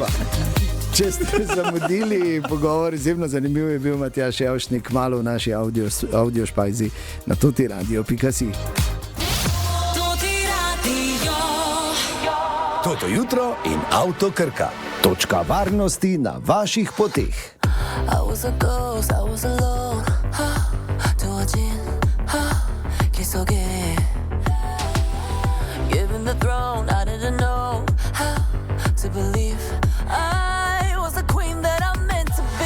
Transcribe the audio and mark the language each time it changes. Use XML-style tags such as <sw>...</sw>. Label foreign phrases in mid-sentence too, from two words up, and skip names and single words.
<sl>Če ste zamudili pogovor, izjemno zanimiv je bil Matjaž Javšnik, malo v naši audio špajzi na totiradio.si. Toto jutro in Avto Krka. Točka varnosti na vaših poteh.</sl> <en>I was a ghost, I was alone.</en> <ko>두어진 길 속에</ko> <en>given the throne, I didn't know how to believe I was the queen that I'm meant to be.</en>